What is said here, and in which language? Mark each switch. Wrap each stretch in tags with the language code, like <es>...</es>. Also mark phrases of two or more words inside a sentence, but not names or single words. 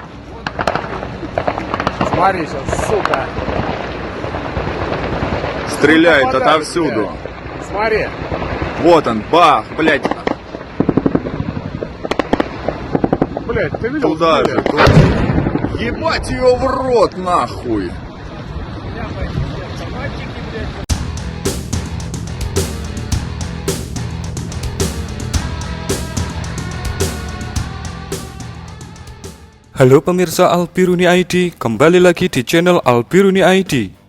<ru>Смотри сейчас, сука. Стреляет Попадает, отовсюду. блядь. Смотри. Вот он, бах, блядь. Блядь, ты видел? Туда Блядь? же, туда. Ебать ее в рот, нахуй.</ru> <id>Halo pemirsa Albiruni ID, kembali lagi di channel Albiruni ID.</id>